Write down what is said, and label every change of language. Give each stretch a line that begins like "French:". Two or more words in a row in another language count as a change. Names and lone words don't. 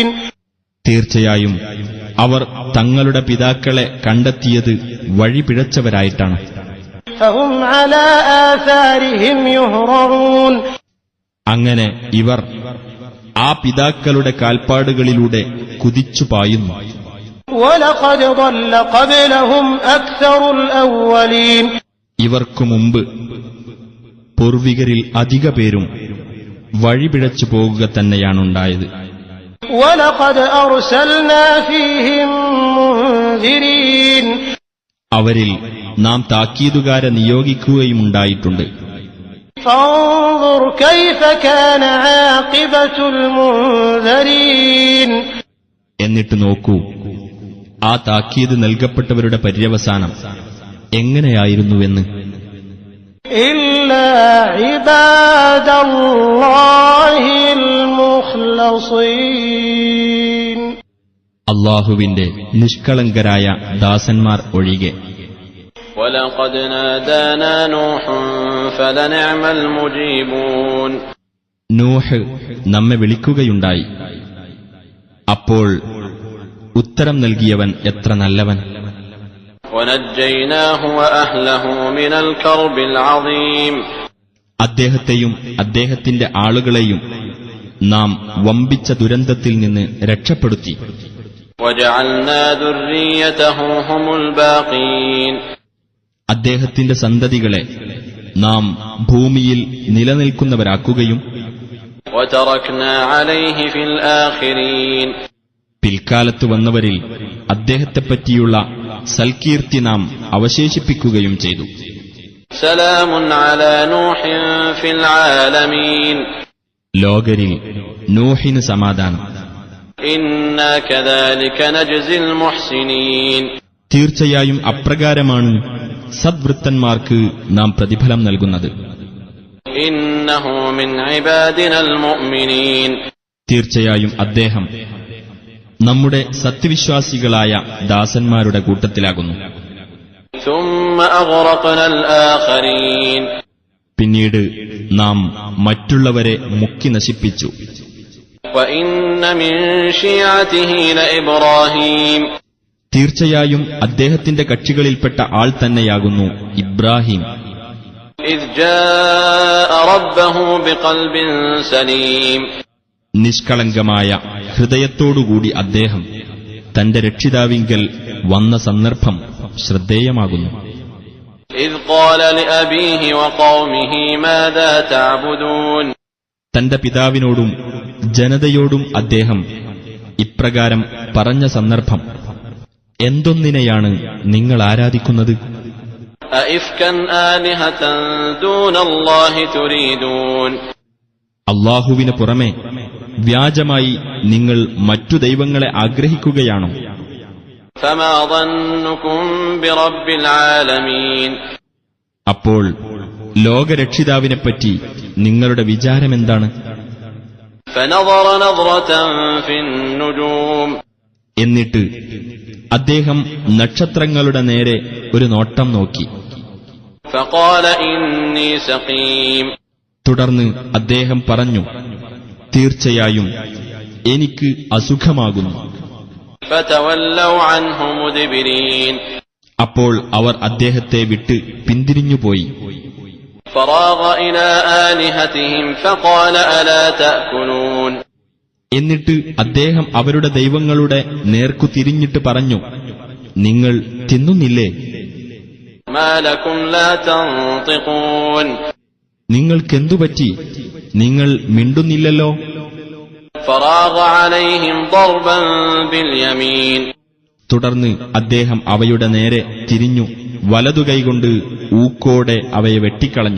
Malayalam: തീർച്ചയായും അവർ തങ്ങളുടെ പിതാക്കളെ കണ്ടെത്തിയത് വഴിപിഴച്ചവരായിട്ടാണ്.
Arabic: فهم على آثارهم يهرعون
Malayalam: അങ്ങനെ ഇവർ ആ പിതാക്കളുടെ കാൽപ്പാടുകളിലൂടെ കുതിച്ചു പായുന്നു.
Arabic: ولقد ضل قبلهم أكثر الأولين
Malayalam: ഇവർക്കു മുമ്പ് പൂർവികരിൽ അധിക പേരും വഴിപിഴച്ചു പോകുക തന്നെയാണുണ്ടായത്.
Arabic: ولقد أرسلنا فيهم منذرين
Malayalam: അവരിൽ നാം താക്കീതുകാരെ നിയോഗിക്കുകയുമുണ്ടായിട്ടുണ്ട്.
Arabic: فانظر كيف كان عاقبة المنذرين
Malayalam: എന്നിട്ട് നോക്കൂ, ആ താക്കീത് നൽകപ്പെട്ടവരുടെ പര്യവസാനം എങ്ങനെയായിരുന്നുവെന്ന്.
Arabic: إلا عباد الله المخلصين
Malayalam: അല്ലാഹുവിന്റെ നിഷ്കളങ്കരായ ദാസന്മാർ ഒഴികെ.
Arabic: وَلَقَدْ نَادَانَا نُوحٌ فَلَنِعْمَ الْمُجِيبُونَ
Malayalam: നൂഹ് നമ്മെ വിളിക്കുകയുണ്ടായി. അപ്പോൾ ഉത്തരം നൽകിയവൻ എത്ര നല്ലവൻ.
Arabic: وَنَجَّيْنَاهُ وَأَهْلَهُ مِنَ الْكَرْبِ الْعَظِيمِ
Malayalam: അദ്ദേഹത്തെയും അദ്ദേഹത്തിന്റെ ആളുകളെയും നാം വമ്പിച്ച ദുരന്തത്തിൽ നിന്ന് രക്ഷപ്പെടുത്തി.
Arabic: وَجَعَلْنَا ذُرِّيَّتَهُ هُمُ الْبَاقِينَ
Malayalam: അദ്ദേഹത്തിന്റെ സന്തതികളെ നാം ഭൂമിയിൽ നിലനിൽക്കുന്നവരാക്കുകയും
Arabic: وَتَرَكْنَا عَلَيْهِ فِي الْآخِرِينَ
Malayalam: പിൽക്കാലത്ത് വന്നവരിൽ അദ്ദേഹത്തെപ്പറ്റിയുള്ള സൽകീർത്തി നാം അവശേഷിപ്പിക്കുകയും ചെയ്തു.
Arabic: سَلَامٌ عَلَى نُوحٍ فِي الْعَالَمِينَ
Malayalam: ലോകരിൽ നൂഹിന് സമാധാനം.
Arabic: إِنَّا كَذَلِكَ نَجْزِي الْمُحْسِنِينَ
Malayalam: തീർച്ചയായും അപ്രകാരമാണ് സദ്വൃത്തന്മാർക്ക് നാം പ്രതിഫലം നൽകുന്നത്.
Arabic: إِنَّهُ مِنْ عِبَادِنَا الْمُؤْمِنِينَ
Malayalam: തീർച്ചയായും അദ്ദേഹം നമ്മുടെ സത്യവിശ്വാസികളായ ദാസന്മാരുടെ കൂട്ടത്തിലാകുന്നു.
Arabic: ثُمَّ أَغْرَقْنَا الْآخَرِينَ
Malayalam: പിന്നീട് നാം മറ്റുള്ളവരെ മുക്കി നശിപ്പിച്ചു.
Arabic: وَإِنَّ مِنْ شِيعَتِهِ لَإِبْرَاهِيمَ
Malayalam: തീർച്ചയായും അദ്ദേഹത്തിന്റെ കക്ഷികളിൽപ്പെട്ട ആൾ തന്നെയാകുന്നു ഇബ്രാഹിം.
Arabic: إِذْ جَاءَ رَبَّهُ بِقَلْبٍ سَلِيمٍ
Malayalam: നിഷ്കളങ്കമായ ഹൃദയത്തോടുകൂടി അദ്ദേഹം തന്റെ രക്ഷിതാവിങ്കൽ വന്ന സന്ദർഭം ശ്രദ്ധേയമാകുന്നു.
Arabic: إِذْ قَالَ لِأَبِيهِ وَقَوْمِهِ مَاذَا تَعْبُدُونَ
Malayalam: തന്റെ പിതാവിനോടും ജനതയോടും അദ്ദേഹം ഇപ്രകാരം പറഞ്ഞ സന്ദർഭം, എന്തൊന്നിനെയാണ് നിങ്ങൾ ആരാധിക്കുന്നത്?
Arabic: أَئِفْكًا آلِهَةً دُونَ اللَّهِ تُرِيدُونَ
Malayalam: അല്ലാഹുവിന് പുറമെ വ്യാജമായി നിങ്ങൾ മറ്റു ദൈവങ്ങളെ ആഗ്രഹിക്കുകയാണോ?
Arabic: فَمَا ظَنُّكُمْ بِرَبِّ الْعَالَمِينَ
Malayalam: അപ്പോൾ ലോകരക്ഷിതാവിനെപ്പറ്റി നിങ്ങളുടെ വിചാരമെന്താണ്?
Arabic: فَنَظَرَ نَظْرَةً فِي النُّجُومِ
Malayalam: എന്നിട്ട് അദ്ദേഹം നക്ഷത്രങ്ങളുടെ നേരെ ഒരു നോട്ടം നോക്കി.
Arabic: فَقَالَ إِنِّي سَقِيمٌ
Malayalam: തുടർന്ന് അദ്ദേഹം പറഞ്ഞു, തീർച്ചയായും എനിക്ക് അസുഖമാകുന്നു.
Arabic: فَتَوَلَّوْا عَنْهُ مُدْبِرِينَ
Malayalam: അപ്പോൾ അവർ അദ്ദേഹത്തെ വിട്ട് പിന്തിരിഞ്ഞുപോയി.
Arabic: فَرَاغَ إِلَى آلِهَتِهِمْ فَقَالَ أَلَا تَأْكُلُونَ
Malayalam: എന്നിട്ട് അദ്ദേഹം അവരുടെ ദൈവങ്ങളുടെ നേർക്കു തിരിഞ്ഞിട്ട് പറഞ്ഞു, നിങ്ങൾ തിന്നുന്നില്ലേ?
Arabic: مَا لَكُمْ لَا تَنطِقُونَ
Malayalam: നിങ്ങൾക്കെന്തുപറ്റി? നിങ്ങൾ മിണ്ടുന്നില്ലല്ലോ.
Arabic: فَرَاغَ عَلَيْهِمْ ضَرْبًا بِالْيَمِينِ
Malayalam: തുടർന്ന് അദ്ദേഹം അവയുടെ നേരെ തിരിഞ്ഞു വലതുകൈകൊണ്ട് ഊക്കോടെ അവയെ വെട്ടിക്കളഞ്ഞു.